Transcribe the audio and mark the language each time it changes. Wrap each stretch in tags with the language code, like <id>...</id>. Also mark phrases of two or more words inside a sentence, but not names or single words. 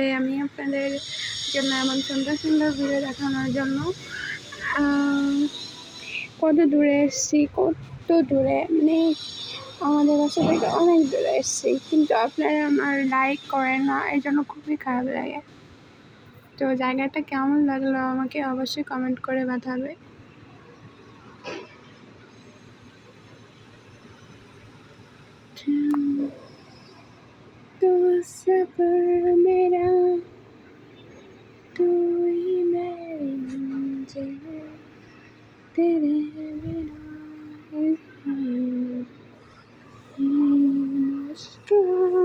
<bn>আমি আপনাদের জন্য এমন সুন্দর সুন্দর ভিডিও দেখানোর জন্য কত দূরে এসেছি, কত দূরে মানে আমাদের বাসা থেকে অনেক দূরে এসেছি, কিন্তু আপনারা আমার লাইক করেন না, এই জন্য খুবই খারাপ লাগে। তো জায়গাটা কেমন লাগলো আমাকে অবশ্যই কমেন্ট করে বাতাবে।</bn> <hi>तो सफर मेरा तू ही मेरी मंजिल, तेरे बिना इस मुश्किल</hi>